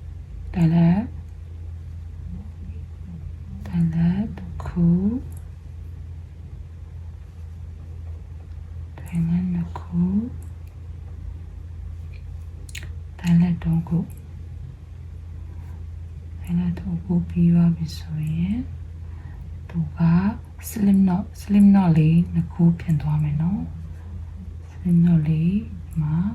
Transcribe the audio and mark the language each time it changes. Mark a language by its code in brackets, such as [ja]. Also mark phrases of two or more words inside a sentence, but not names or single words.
[my] ခုတိုင်လက်နှစ်ခုတိုင်လက်သုံးခုတိုင်လက်သုံးခုပြီးသွားပြီဆိုရင်သူက [en] slim knot [my] လေးနှစ်ခုပြင်သွားမယ်နော် [en] slim knot [my] လေးမှာ